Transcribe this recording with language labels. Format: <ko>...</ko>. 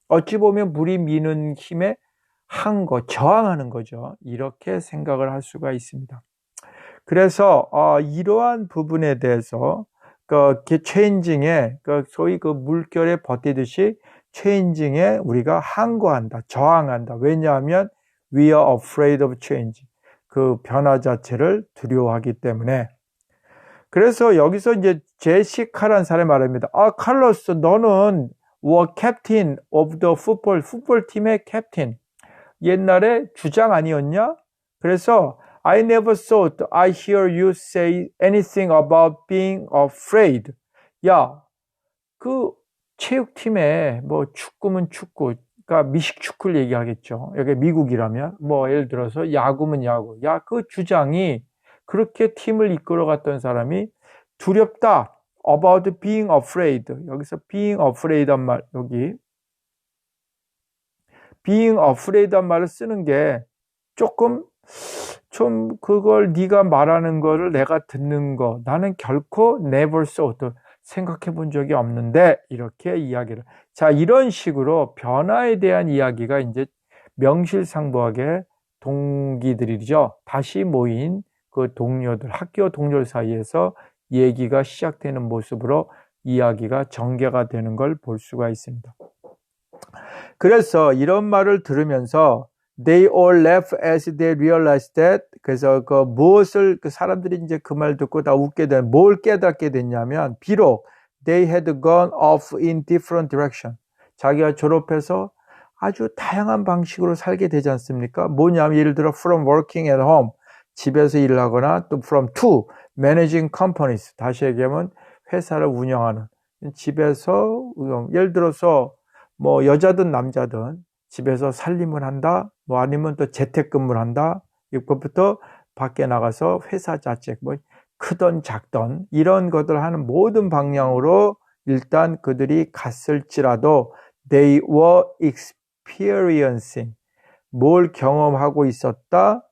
<ko>어찌 보면 물이 미는 힘에 항거, 저항하는 거죠. 이렇게 생각을 할 수가 있습니다. 그래서 이러한 부분에 대해서 그 체인징에 소위 그 물결에 버티듯이 체인징에 우리가 항거한다, 저항한다.</ko> <en>왜냐하면 we are afraid of change.</en> <ko>그 변화 자체를 두려워하기 때문에. 그래서 여기서 이제 제시카라는 사람이 말합니다. 칼로스, 너는 were captain of the 풋볼 팀의 캡틴. 옛날에 주장 아니었냐?</ko> <en>그래서 I never thought I hear you say anything about being afraid.</en> <ko>야, 그 체육팀에 뭐 축구면 축구, 그러니까 미식 축구를 얘기하겠죠. 여기 미국이라면 뭐 예를 들어서 야구면 야구. 야, 그 주장이 그렇게 팀을 이끌어갔던 사람이 두렵다.</ko> <en>About being afraid.</en> <ko>여기서 being afraid 한 말 여기 being afraid 한 말을 쓰는 게 조금 좀 그걸 네가 말하는 거를 내가 듣는 거 나는 결코 never thought 생각해 본 적이 없는데 이렇게 이야기를 자 이런 식으로 변화에 대한 이야기가 이제 명실상부하게 동기들이죠. 다시 모인 그 동료들 학교 동료 사이에서 얘기가 시작되는 모습으로 이야기가 전개가 되는 걸 볼 수가 있습니다.</ko> <en>그래서 이런 말을 들으면서 They all laugh as they realized that.</en> <ko>그래서 무엇을 사람들이 이제 그 말 듣고 다 웃게 된 뭘 깨닫게 됐냐면 비록</ko> <en>they had gone off in different direction.</en> <ko>자기가 졸업해서 아주 다양한 방식으로 살게 되지 않습니까? 뭐냐면 예를 들어 from working at home, 집에서 일을 하거나 또 from to managing companies, 다시 얘기하면 회사를 운영하는 집에서 예를 들어서 뭐 여자든 남자든 집에서 살림을 한다, 뭐 아니면 또 재택근무를 한다, 이것부터 밖에 나가서 회사 자체 뭐 크던 작던 이런 것들 하는 모든 방향으로 일단 그들이 갔을지라도 they were experiencing 뭘 경험하고 있었다.</ko>